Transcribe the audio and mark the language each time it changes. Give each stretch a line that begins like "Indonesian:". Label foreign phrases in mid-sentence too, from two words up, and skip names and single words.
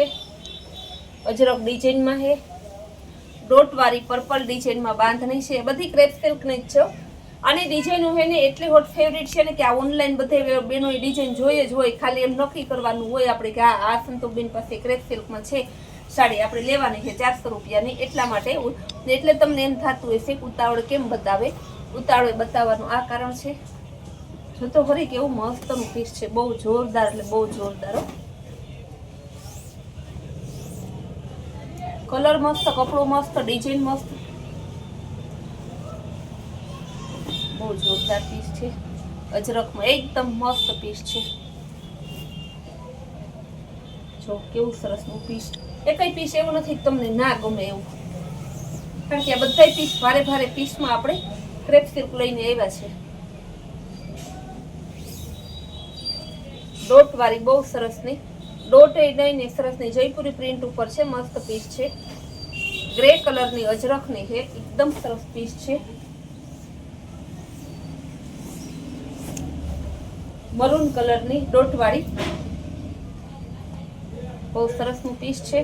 Hindi: अजरक डिजाइन में है, डोट वाली पर्पल डिजाइन में बांधनी है।
Gujarati: બધી
English: crepe silk
Gujarati: ને છે આની ડિઝાઇન હૈ ને એટલી
English: hot favourite
Gujarati: છે ને કિ આ ઑનલાઇન બધે બેનો ડિઝાઇન જોઈએ જ હોય, ખાલી એમ નક્કી કરવાનું હોય આપણે કિ આ સંતોષબેન પાસે
English: crepe silk
Gujarati: મેં છે સાડી આપણે લેવાની હૈ 400 રૂપિયાની, એટલા માટે એટલે તમને એમ થાતું હશે કે ઉતાવળ કેમ બતાવે। ઉતાવળે બતાવવાનું આ કારણ છે। જો તો ખરી કેવું મસ્ત નુ પીસ છે, બહુ જોરદાર એટલે બહુ જોરદાર। કલર મસ્ત, કપડો મસ્ત, ડિઝાઇન મસ્ત, બહુ જોરદાર પીસ છે। અજરખ મેં એકદમ મસ્ત પીસ છે। જો કેવું સરસ નુ પીસ, એકઈ પીસ એવું નથી કે તમને ના ગમે એવું, કારણ કે આ બધાય પીસ ભારે ભારે પીસ મેં આપણે ક્રેપ સિલ્ક લઈને આવ્યા છે। ડોટ વાળી બહુત સરસ ની ડોટ લઈને સરસની જયપુરી પ્રિન્ટ ઉપર છે, મસ્ત પીસ છે. ગ્રે કલરની અજરખની છે, એકદમ સરસ પીસ છે. મરૂન કલરની ડોટવાળી બહુ સરસનું પીસ છે.